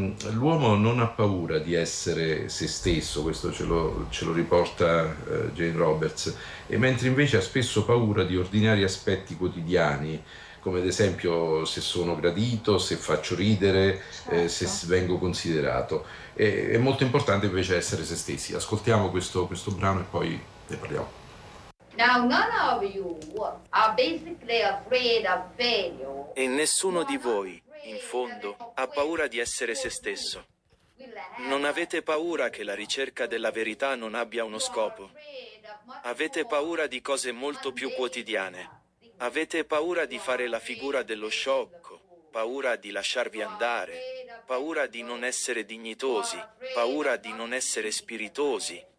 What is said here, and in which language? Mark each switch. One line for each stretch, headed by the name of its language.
Italian: L'uomo non ha paura di essere se stesso, questo ce lo riporta Jane Roberts, e mentre invece ha spesso paura di ordinari aspetti quotidiani, come ad esempio se sono gradito, se faccio ridere, certo. Se vengo considerato. È molto importante invece essere se stessi. Ascoltiamo questo brano e poi...
English: Now none of you are basically afraid of failure.
Italian: E nessuno di voi, in fondo, ha paura di essere se stesso. Non avete paura che la ricerca della verità non abbia uno scopo. Avete paura di cose molto più quotidiane. Avete paura di fare la figura dello sciocco, paura di lasciarvi andare, paura di non essere dignitosi, paura di non essere spiritosi.